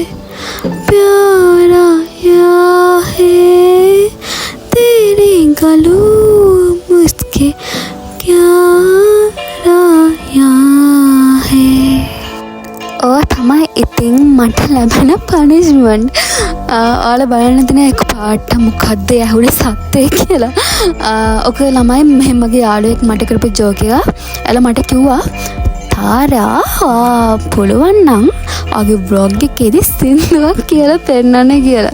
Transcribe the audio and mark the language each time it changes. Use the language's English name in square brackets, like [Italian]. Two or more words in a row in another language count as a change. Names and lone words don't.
[Hindi] प्यार आया है, तेरे गलों मुझके प्यार आया है. [Sinhala] තමයි ඉතින් මට ලැබෙන පනිෂ්මන්ට්. ඔයාලා බලන්න තියෙන එක පාට මොකද්ද ඇහුනේ සත්‍යය කියලා. ඔක ළමයි මෙහෙම මගේ යාළුවෙක් මට කරපු ජෝක් එක. එයාලා මට කිව්වා තාරා පුළුවන් නම් ඔගේ බ්ලොග් එකේදී සින්දුවක් කියලා පෙන්නන්න කියලා.